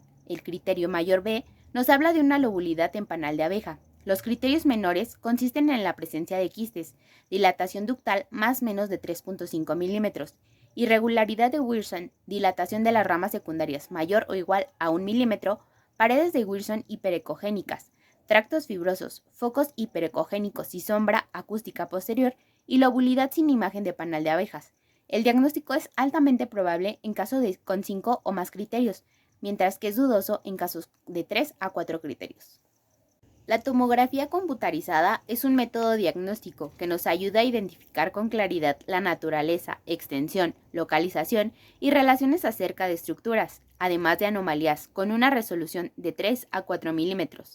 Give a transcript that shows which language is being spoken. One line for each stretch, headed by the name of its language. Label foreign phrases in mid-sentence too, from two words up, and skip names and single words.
Spanish: El criterio mayor B nos habla de una lobulidad en panal de abeja. Los criterios menores consisten en la presencia de quistes, dilatación ductal más menos de 3.5 milímetros, irregularidad de Wilson, dilatación de las ramas secundarias mayor o igual a 1 milímetro, paredes de Wilson hiperecogénicas, tractos fibrosos, focos hiperecogénicos y sombra acústica posterior y lobulidad sin imagen de panal de abejas. El diagnóstico es altamente probable en caso de con 5 o más criterios, mientras que es dudoso en casos de 3 a 4 criterios. La tomografía computarizada es un método diagnóstico que nos ayuda a identificar con claridad la naturaleza, extensión, localización y relaciones acerca de estructuras, además de anomalías, con una resolución de 3 a 4 milímetros.